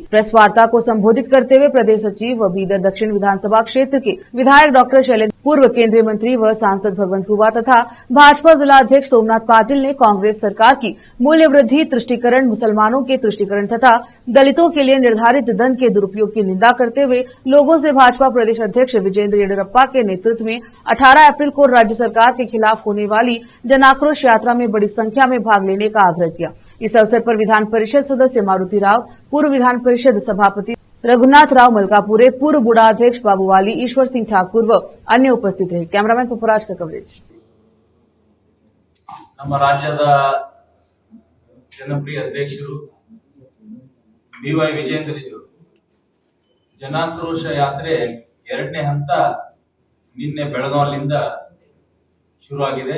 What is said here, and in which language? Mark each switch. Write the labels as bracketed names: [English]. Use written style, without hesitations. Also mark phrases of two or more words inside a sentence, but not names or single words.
[Hindi] प्रेस वार्ता को संबोधित करते हुए प्रदेश सचिव व बीदर दक्षिण विधानसभा क्षेत्र के विधायक डॉक्टर शैलेंद्र, पूर्व केंद्रीय मंत्री व सांसद भगवंत खुबा तथा भाजपा जिला अध्यक्ष सोमनाथ पाटिल ने कांग्रेस सरकार की मूल्य वृद्धि, तुष्टीकरण, मुसलमानों के तुष्टीकरण तथा दलितों के लिए निर्धारित धन के दुरुपयोग की निंदा करते हुए लोगों से भाजपा प्रदेश अध्यक्ष विजेंद्र येडियुरप्पा के नेतृत्व में 18 अप्रैल को राज्य सरकार के खिलाफ होने वाली जन आक्रोश यात्रा में बड़ी संख्या में भाग लेने का आग्रह किया। इस अवसर पर विधान परिषद सदस्य मारुति राव, पूर्व विधान परिषद सभापति रघुनाथ राव मलकापुरे, पूर्व बूढ़ा अध्यक्ष बाबूवाली, ईश्वर सिंह ठाकुर व अन्य उपस्थित रहे। कैमरामैन पुष्पराज का कवरेज। [Kannada] ನಮ್ಮ ರಾಜ್ಯದ ಜನಪ್ರಿಯ ಅಧ್ಯಕ್ಷರು ಬಿವೈ ವಿಜೇಂದ್ರಜಿಯವರು ಜನಾಕ್ರೋಶ ಯಾತ್ರೆ ಎರಡನೇ ಹಂತ ನಿನ್ನೆ ಬೆಳಗಾವಿಯಿಂದ ಶುರುವಾಗಿದೆ।